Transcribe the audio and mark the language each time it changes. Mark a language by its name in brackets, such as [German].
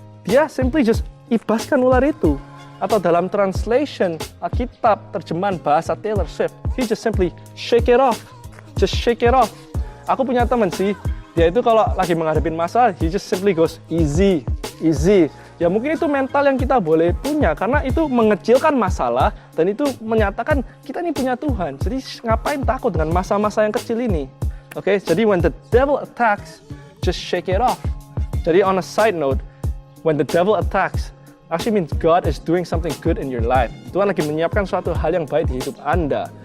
[English] Dia simply just [Indonesian] ibaskan ular itu. Atau dalam translation Alkitab terjemahan bahasa [English] Taylor Swift, he just simply shake it off. Just shake it off. [Indonesian] Aku punya teman sih, dia itu kalau lagi menghadapi masalah, [English] he just simply goes easy, easy. [Indonesian] Ya mungkin itu mental yang kita boleh punya, karena itu mengecilkan masalah dan itu menyatakan kita ini punya Tuhan. Jadi ngapain takut dengan masa-masa yang kecil ini? Oke, jadi [English] when the devil attacks, just shake it off. Jadi on a side note, when the devil attacks, actually means God is doing something good in your life. [Indonesian] Tuhan lagi menyiapkan suatu hal yang baik di hidup Anda.